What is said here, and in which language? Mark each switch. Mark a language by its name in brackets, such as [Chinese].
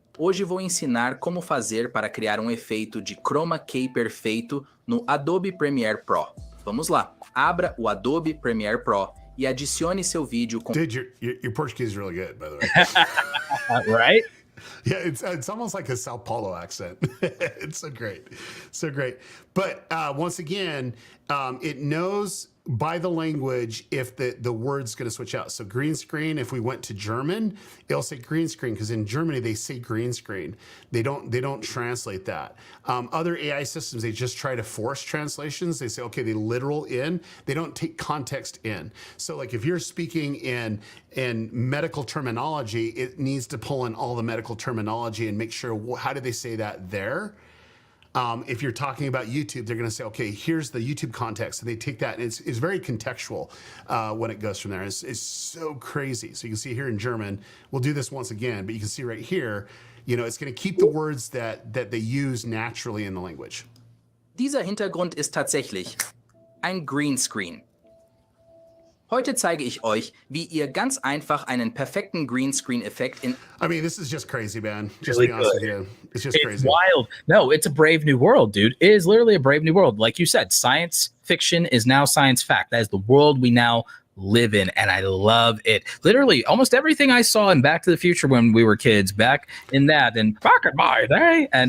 [Portuguese] Hoje vou ensinar como fazer para criar efeito de chroma key perfeito no Adobe Premiere Pro. Vamos lá. Abra o Adobe Premiere Pro e adicione seu vídeo com... [English] Dude, your Portuguese is really good, by the way. Right? Yeah, it's almost like a Sao Paulo accent. It's so great. So great. But once again, it knows by the language if the word's going to switch out. So green screen, if we went to German, it'll say green screen because in Germany they say green screen. They don't translate that. Other AI systems, they just try to force translations. They say, okay, they literal in. They don't take context in. So like if you're speaking in medical terminology, it needs to pull in all the medical terminology and make sure how do they say that there. If you're talking about YouTube, they're going to say, okay, here's the YouTube context. And they take that, and it's very contextual when it goes from there. It's so crazy. So you can see here in German, we'll do this once again, but you can see right here, it's going to keep the words that they use naturally in the language. [German] Dieser Hintergrund ist tatsächlich ein Greenscreen. Heute zeige ich euch, wie ihr ganz einfach einen perfekten Greenscreen-Effekt in... [English] I mean, this is just crazy, man. Just Really to be honest good. with you. It's just crazy. Wild. No, it's a brave new world, dude. It is literally a brave new world. Like you said, science fiction is now science fact. That is the world we now live in, and I love it. Literally, almost everything I saw in Back to the Future when we were kids, back in that, and back in my day, and